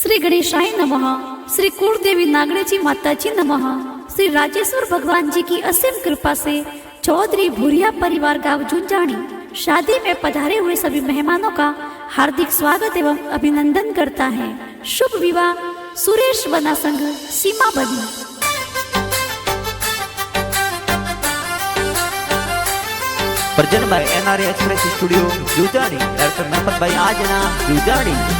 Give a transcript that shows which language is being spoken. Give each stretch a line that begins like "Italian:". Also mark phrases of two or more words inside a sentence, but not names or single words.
Sanskrit: श्री गणेशाय नमः,
Hindi: श्री कुलदेवी नागड़ेजी माता जी नमः। श्री राजेश्वर भगवान जी की असीम कृपा से चौधरी भूरिया परिवार गांव जुंजाणी शादी में पधारे हुए सभी मेहमानों का हार्दिक स्वागत एवं अभिनंदन करता है। शुभ विवाह सुरेश बना संघ सीमा बनी। प्रजन भाई एनआरए एक्सप्रेस स्टूडियो जुजाणी, डायरेक्टर नरपत भाई आजना जुजाणी।